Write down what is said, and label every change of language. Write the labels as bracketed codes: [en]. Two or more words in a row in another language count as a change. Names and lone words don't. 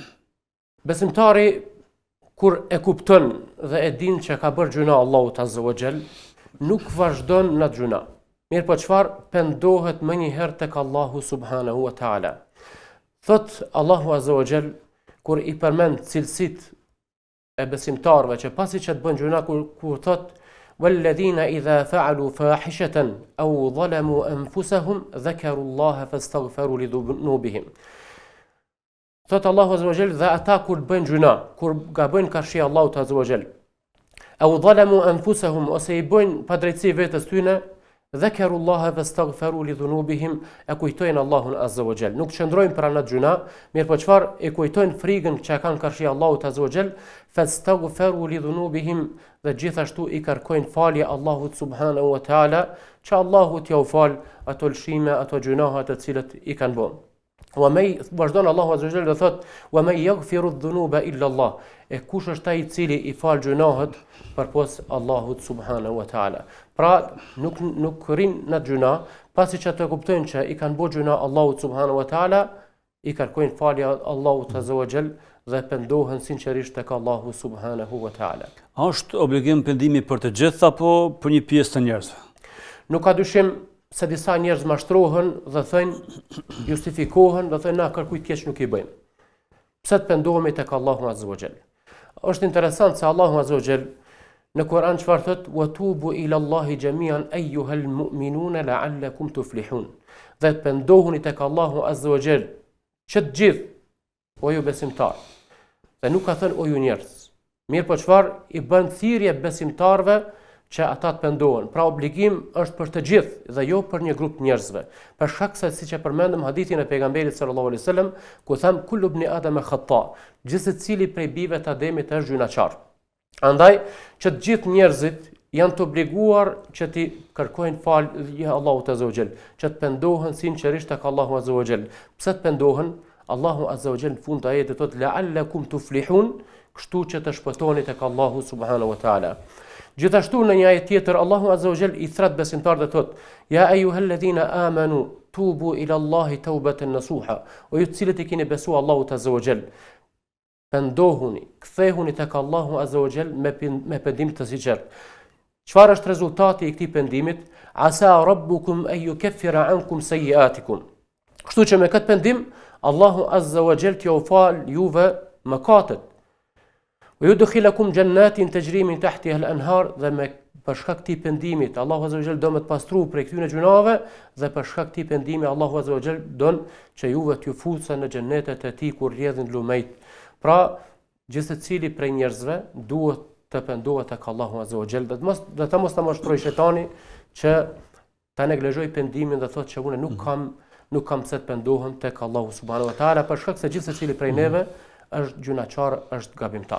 [sq] Besimtari kur e kupton dhe e din që ka bërë gjuna Allahut [ar] عز وجل, [sq] nuk vazhdon në gjuna. Mirë po çfarë? Pendohet më një herë tek Allahu [ar] سبحانه وتعالى. [sq] Thot Allahu [ar] عز وجل [sq] kur i përmend cilësitë e besimtarëve që pasi që të bën gjuna, kur thot [ar] والذين إذا فعلوا فاحشة أو ظلموا أنفسهم ذكروا الله فاستغفروا لذنوبهم. [sq] Thot Allahu [ar] عز وجل [sq] dhe ata kur bëjnë gjuna, kur gabojnë karshi Allahut [ar] عز وجل, أو ظلموا أنفسهم, [sq] ose i bëjnë padrejtësi vetes tyre, [ar] ذكروا الله فاستغفروا لذنوبهم, [sq] e kujtojnë Allahun [ar] عز وجل. [sq] Nuk qëndrojnë për anë gjuna, mirë po çfarë? E kujtojnë frikën që kanë karshi Allahut [ar] عز وجل, فاستغفروا لذنوبهم, [sq] dhe gjithashtu i kërkojnë falje Allahut [ar] سبحانه وتعالى, [sq] që Allahu t'ja u fal ato lëshime, ato gjunaha të cilët i kanë bërë. Vazhdon Allahu [ar] عز وجل [sq] dhe thot [ar] ومن يغفر الذنوب إلا الله, [sq] e kush është ai i cili i fal gjunahet përpos Allahut [ar] سبحانه وتعالى. [sq] Pra nuk rrin në gjuna, pasi që të kuptojnë që i kanë bërë gjuna Allahut [ar] سبحانه وتعالى, [sq] i kërkojnë falje Allahut [ar] عز وجل [sq] dhe pendohen sinqerisht tek Allahu [ar] سبحانه وتعالى. [sq] A është obligim pendimi për të gjithë apo për një pjesë të njerëzve? Nuk ka dyshim se disa njerëz mashtrohen dhe thënë, justifikohen dhe thënë na kërkujt keq nuk i bëjmë. Pse të pendohemi tek Allahu [ar] عز وجل? [sq] Është interesant se Allahu [ar] عز وجل [sq] Në Kur'an çfarë thot? [ar] وتوبوا إلى الله جميعا أيها المؤمنون لعلكم تفلحون. [sq] Dhe të pendohuni tek Allahu [ar] عز وجل, [sq] që të gjithë, o ju besimtar. Dhe nuk ka thënë o ju njerëz. Mirë po çfarë i bën thirrje besimtarve që ata të pendohen. Pra obligim është për të gjithë dhe jo për një grup njerëzve. Për shkak se siç e përmendëm hadithin e pejgamberit [ar] صلى الله عليه وسلم, [sq] ku tham [ar] كل ابن آدم خطاء, [sq] gjithë secili prej bijve të Ademit është gjynaçar. Andaj që të gjithë njerëzit janë të obliguar që ti kërkojnë falje Allahut [ar] عز وجل, [sq] që të pendohen sinqerisht tek Allahu [ar] عز وجل. [sq] Pse të pendohen? Allahu [ar] عز وجل [sq] në fund të ajetit thot [ar] لعلكم تفلحون, [sq] kështu që të shpëtoni tek Allahu [ar] سبحانه وتعالى. [sq] Gjithashtu në një ajet tjetër Allahu [ar] عز وجل [sq] i thret besimtarët dhe thot: [ar] "يا أيها الذين آمنوا توبوا إلى الله توبة نصوحا." [sq] O ju të cilët i keni besuar Allahut [ar] عز وجل, [sq] pendohuni, kthehuni tek Allahu [ar] عز وجل [sq] me pendim të sinqert. Çfarë është rezultati i këtij pendimit? [ar] عسى ربكم أن يكفر عنكم سيئاتكم. [sq] Kështu që me këtë pendim Allahu [ar] عز وجل [sq] t'ju fal juve mëkatet. [ar] ويدخلكم جنات تجري من تحتها الأنهار [sq] dhe me për shkak këtij pendimit Allahu [ar] عز وجل [sq] do me të pastru prej këtyre gjunave dhe për shkak këtij pendimi Allahu [ar] عز وجل [sq] don që juve t'ju fusën në xhenetet e tij kur rrjedhin lumejt. Pra gjithë secili prej njerëzve duhet të pendohet tek Allahu [ar] عز وجل [sq] dhe të mos ta mashtrojë shejtani që ta neglizhoj pendimin dhe thotë që unë nuk kam pse të pendohem tek Allahu [ar] سبحانه وتعالى [sq] për shkak se gjithë secili prej neve është gjunaqar, është gabimtar.